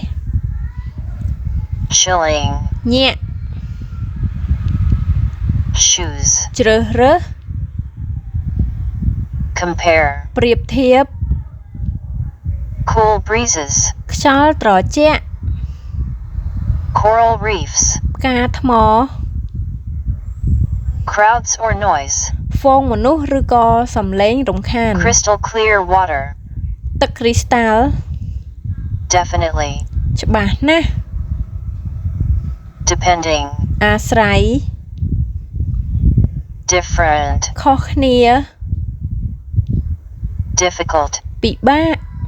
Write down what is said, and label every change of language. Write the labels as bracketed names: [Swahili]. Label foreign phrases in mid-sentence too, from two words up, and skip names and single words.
[English] Chilling. [Khmer] ញាក់ [English] Choose. [Khmer] ជ្រើសរើស [English] Compare. [Khmer] ប្រៀបធៀប [English] Cool breezes. [Khmer] ខ្យល់ត្រជាក់ [English] Coral reefs. [Khmer] ផ្កាថ្ម [English] Crowds or noise. [Khmer] ហ្វូងមនុស្សឬក៏សំឡេងរំខាន [English] Crystal clear water. [Khmer] ទឹកគ្រីស្តាល់ [English] Definitely. [Khmer] ច្បាស់ណាស់ [English] Depending. [Khmer] អាស្រ័យ [English] Different. [Khmer] ខុសគ្នា [English] Difficult. [Khmer] ពិបាក